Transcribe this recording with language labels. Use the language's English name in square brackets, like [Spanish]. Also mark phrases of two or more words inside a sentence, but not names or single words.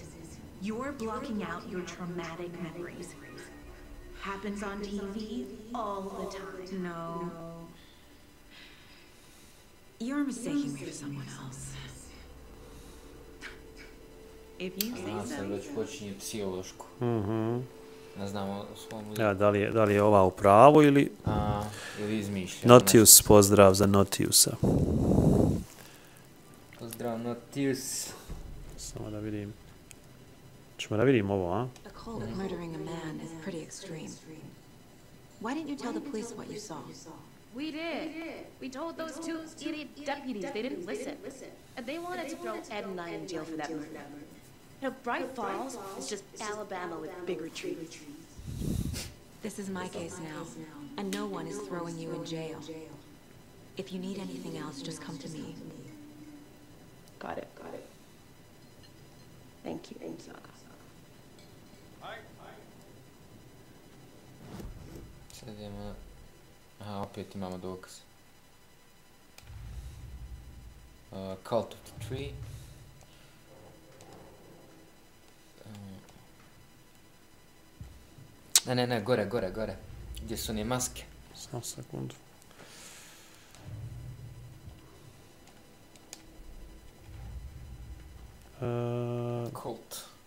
[English] You're blocking out your traumatic memories. Happens on TV all the time. No. You're mistaking me for someone else. If you say so. [Croatian] Sad već počinje psihološko. Ne znamo svom liku. Ja, da li je ova u pravu ili... Ili izmišljamo. Notius, pozdrav za Notiusa. Pozdrav Notius. Samo da vidim. Ćemo da vidim ovo, a? [English] A cold murdering a man is pretty extreme. Why didn't you tell the police what you saw? We did. We told those two idiot deputies. They didn't listen. And they wanted to throw Ed and I in jail for that murder. Now, Bright Falls is just Alabama with bigger trees. This is my case now, and no one is throwing you in jail. If you need anything else, just come to me. Got it. Thank you, Saga. [Croatian] Sad imamo... Aha, opet imamo dokaz. Cult of the Tree. Ne, gore. Gdje su one maske? Samo sekundu. Cult.